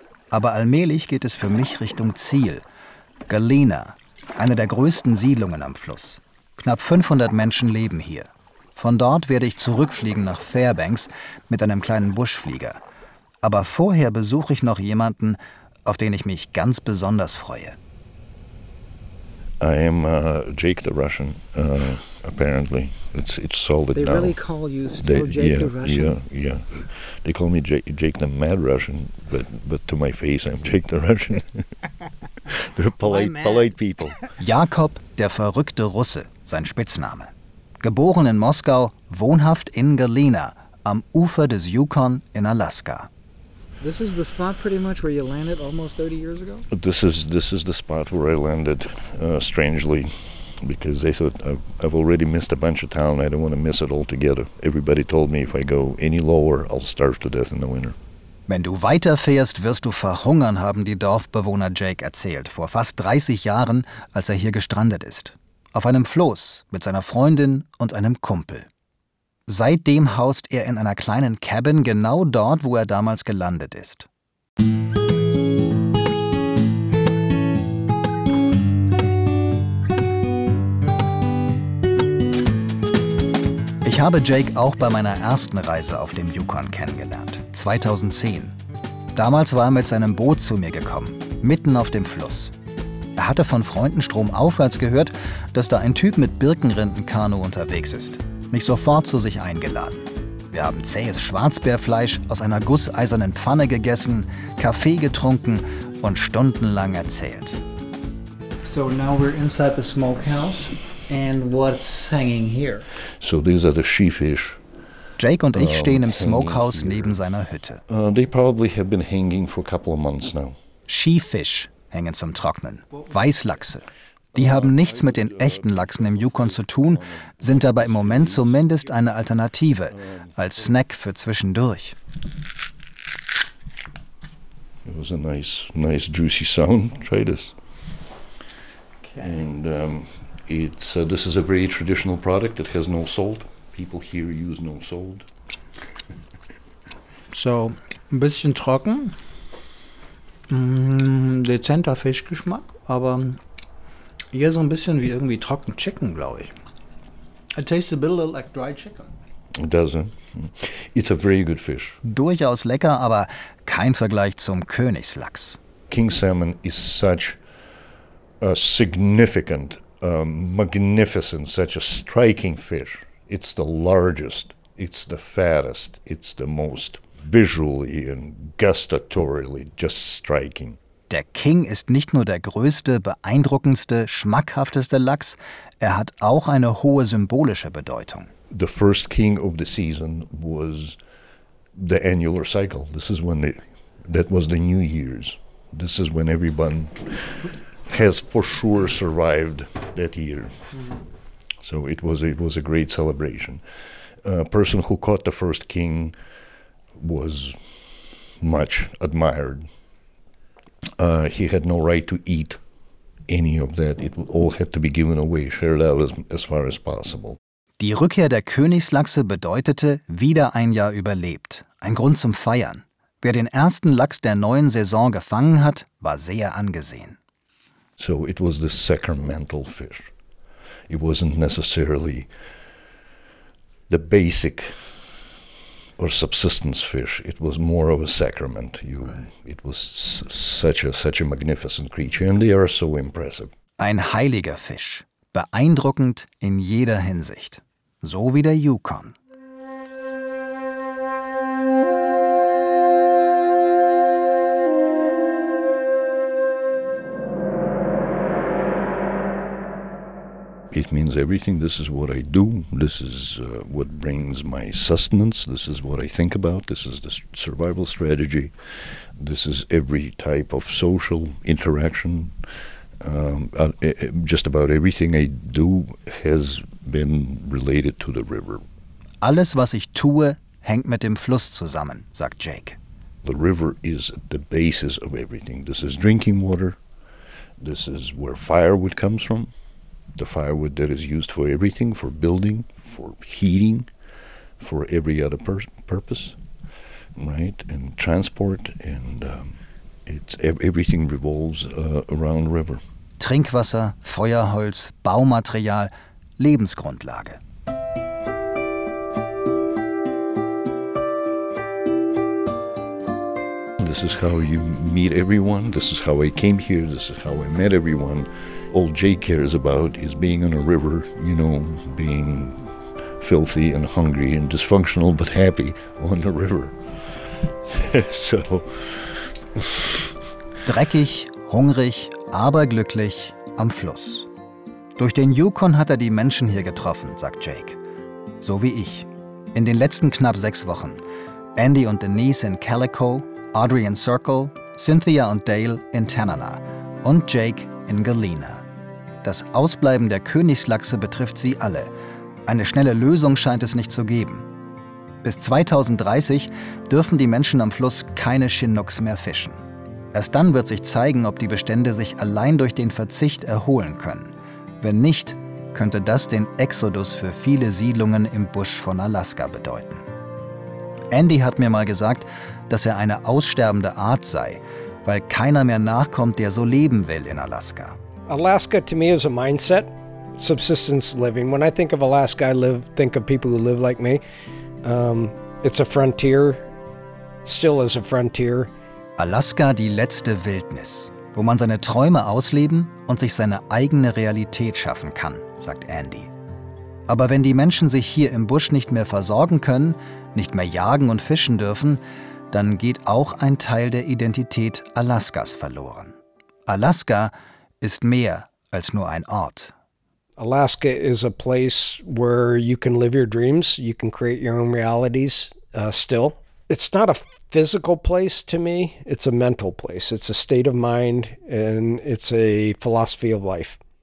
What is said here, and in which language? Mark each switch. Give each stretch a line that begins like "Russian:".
German: Aber allmählich geht es für mich Richtung Ziel. Galena, eine der größten Siedlungen am Fluss. Knapp 500 Menschen leben hier. Von dort werde ich zurückfliegen nach Fairbanks mit einem kleinen Buschflieger. Aber vorher besuche ich noch jemanden, auf den ich mich ganz besonders freue.
English: I am Jake the Russian, apparently. It's solved they They really call you still they, Jake yeah, the Russian? Yeah, yeah. They call me Jake the Mad Russian, but to my face I'm Jake the Russian. They're polite people.
German: Jakob, der verrückte Russe, sein Spitzname. Geboren in Moskau, wohnhaft in Galena, am Ufer des Yukon in Alaska.
English: This is the spot pretty much where you landed almost 30 years ago? This is the spot where I landed, strangely, because they thought I've already missed a bunch of town. I don't want to miss it altogether. Everybody told me if I go any lower, I'll starve to death in the winter.
German: Wenn du weiterfährst, wirst du verhungern, haben die Dorfbewohner Jake erzählt, vor fast 30 Jahren, als er hier gestrandet ist. Auf einem Floß mit seiner Freundin und einem Kumpel. Seitdem haust er in einer kleinen Cabin genau dort, wo er damals gelandet ist. Ich habe Jake auch bei meiner ersten Reise auf dem Yukon kennengelernt, 2010. Damals war er mit seinem Boot zu mir gekommen, mitten auf dem Fluss. Er hatte von Freunden stromaufwärts gehört, dass da ein Typ mit Birkenrindenkanu unterwegs ist. Mich sofort zu sich eingeladen. Wir haben zähes Schwarzbärfleisch aus einer gusseisernen Pfanne gegessen, Kaffee getrunken und stundenlang erzählt.
English: So now we're inside the smokehouse and what's hanging here? So these are the sheepfish.
German: Jake und ich stehen im Smokehouse neben seiner Hütte.
English: They probably have been hanging for a couple of months now.
German: Sheepfish hängen zum Trocknen. Weißlachse. Die haben nichts mit den echten Lachsen im Yukon zu tun, sind aber im Moment zumindest eine Alternative, als Snack für zwischendurch.
English: It was a nice juicy sound. Try this. Okay. And it's this is a very traditional product that has no salt. People here use no salt.
German: So, ein bisschen trocken. Dezenter Fischgeschmack, aber hier so ein bisschen wie irgendwie trocken Chicken, glaube ich.
English: It tastes a bit like dry chicken. It doesn't. It's a very good fish.
German: Durchaus lecker, aber kein Vergleich zum Königslachs.
English: King salmon is such a significant, magnificent, such a striking fish. It's the largest, it's the fattest, it's the most visually and gustatorily just striking.
German: Der King ist nicht nur der größte, beeindruckendste, schmackhafteste Lachs, er hat auch eine hohe symbolische Bedeutung.
English: The first king of the season was the annular cycle. This is when that was the New Year's. This is when everyone has for sure survived that year. So it was a great celebration. A person who caught the first king was much admired. He had no right to eat any of that. It all had to be given away, shared out as far as possible.
German: Die Rückkehr der Königslachse bedeutete, wieder ein Jahr überlebt. Ein Grund zum Feiern. Wer den ersten Lachs der neuen Saison gefangen hat, war sehr angesehen.
English: So it was the sacramental fish. It wasn't necessarily the basic or subsistence fish. It was more of a sacrament. It was such a magnificent creature, and they are so impressive.
German: Ein heiliger Fisch, beeindruckend in jeder Hinsicht, so wie der Yukon.
English: It means everything. This is what I do. This is what brings my sustenance. This is what I think about. This is the survival strategy. This is every type of social interaction. Just about everything I do has been related to the river.
German: Alles, was ich tue, hängt mit dem Fluss zusammen, sagt Jake.
English: The river is the basis of everything. This is drinking water. This is where firewood comes from. the firewood that is used for everything, for building, for heating, for every other purpose, right? And transport, and it's everything revolves around the river.
German: Trinkwasser, Feuerholz, Baumaterial, Lebensgrundlage.
English: This is how you meet everyone. This is how I came here. This is how I met everyone. All Jay cares about is being on a river, you know, being filthy and hungry and dysfunctional, but happy on the river. So.
German: Dreckig, hungrig, aber glücklich am Fluss. Durch den Yukon hat er die Menschen hier getroffen, sagt Jake. So wie ich. In den letzten knapp 6 Wochen. Andy und Denise in Calico, Audrey in Circle, Cynthia und Dale in Tanana und Jake in Galena. Das Ausbleiben der Königslachse betrifft sie alle. Eine schnelle Lösung scheint es nicht zu geben. Bis 2030 dürfen die Menschen am Fluss keine Chinooks mehr fischen. Erst dann wird sich zeigen, ob die Bestände sich allein durch den Verzicht erholen können. Wenn nicht, könnte das den Exodus für viele Siedlungen im Busch von Alaska bedeuten. Andy hat mir mal gesagt, dass er eine aussterbende Art sei, weil keiner mehr nachkommt, der so leben will in Alaska.
English: Alaska to me is a mindset, subsistence living. When I think of Alaska, I live think of people who live like me. It's a frontier, still is a frontier.
German: Alaska, die letzte Wildnis, wo man seine Träume ausleben und sich seine eigene Realität schaffen kann, sagt Andy. Aber wenn die Menschen sich hier im Busch nicht mehr versorgen können, nicht mehr jagen und fischen dürfen, dann geht auch ein Teil der Identität Alaskas verloren. Alaska ist mehr als nur ein Ort.
English: Alaska is a place where you can live your dreams, you can create your own realities still. It's not a physical place to me, it's a mental place. It's a state of mind and it's a philosophy of life.